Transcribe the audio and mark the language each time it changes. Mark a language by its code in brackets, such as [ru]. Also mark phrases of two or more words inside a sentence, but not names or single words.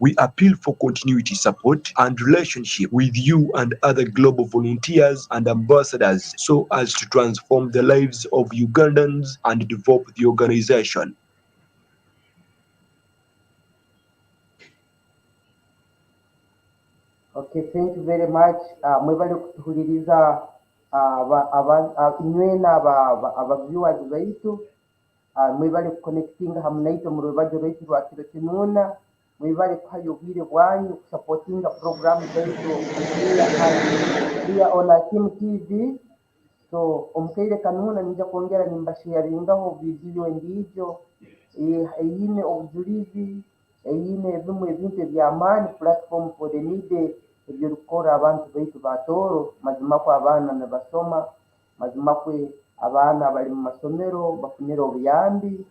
[en] We appeal for continuity support and relationship with you and other global volunteers and ambassadors so as to transform the lives of Ugandans and develop the organization. Okay, thank you very much. [ttj] Mwebale kutuuliriza inywena aba viewers baitu. Mwebale kuconnectinga hamwe naitu mu rubaju rwaitu rwa kiro kinuuna. Mwebale kuhayo obwire bwanyu kusupportinga program zaitu [en] here on [ttj] Akim TV. So omukaire kanuuna ninja kwongera nimbasharingaho video endiijo eyine obujulizi eyine bimwe ebintu eby'amaani platform for the needy eby'orukora abantu baitu ba Tooro mazimakwe abaana nibasoma mazimakwe abaana bali mu masomero bafunire obuyambi